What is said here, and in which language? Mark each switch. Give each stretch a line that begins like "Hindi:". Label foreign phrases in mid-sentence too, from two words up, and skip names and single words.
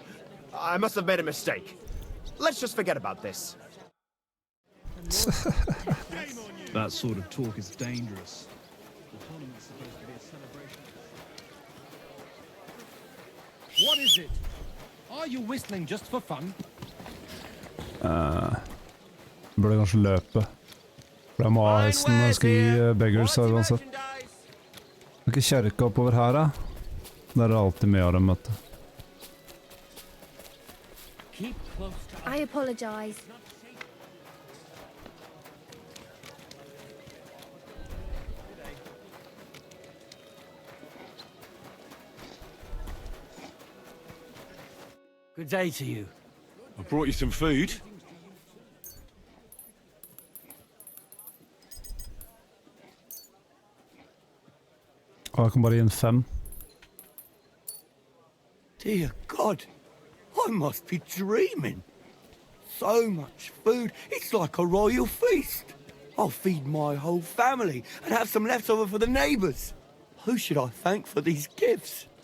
English: I must have made a mistake. Let's just forget about this. That sort of talk is dangerous. What is it? Are you whistling just for fun?
Norwegian: Burde kanskje løpe. For jeg må ha hesten når jeg skal gi beggars her uansett. Det er ikke kjerke oppover her, da. Der er det alltid mye av dem, vet du.
English: I apologize. Good day to you. I brought you some food.
Norwegian: Jeg kan bare gi en 5.
English: Dear God, I must be dreaming. So much food, it's like a royal feast. I'll feed my whole family and have some left over for the neighbours. Who should I thank for these gifts?